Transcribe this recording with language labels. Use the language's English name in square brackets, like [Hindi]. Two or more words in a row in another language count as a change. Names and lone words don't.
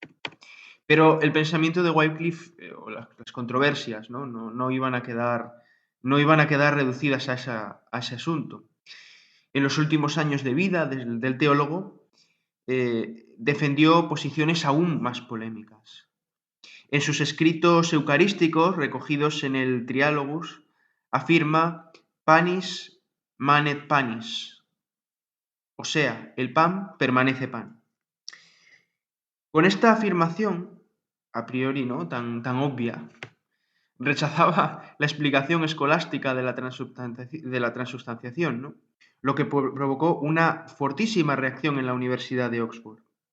[Spanish] Pero el pensamiento de Wycliffe o las controversias no iban a quedar no iban a quedar reducidas a ese asunto. En los últimos años de vida del teólogo, defendió posiciones aún más polémicas. En sus escritos eucarísticos, recogidos en el Trialogus, afirma [Latin] panis manet panis, [Spanish] o sea, el pan permanece pan. Con esta afirmación, [Latin] a priori, [Spanish] ¿no?, tan obvia, rechazaba la explicación escolástica de la transubstanciación, ¿no?, lo que provocó una fortísima reacción en la Universidad de Oxford.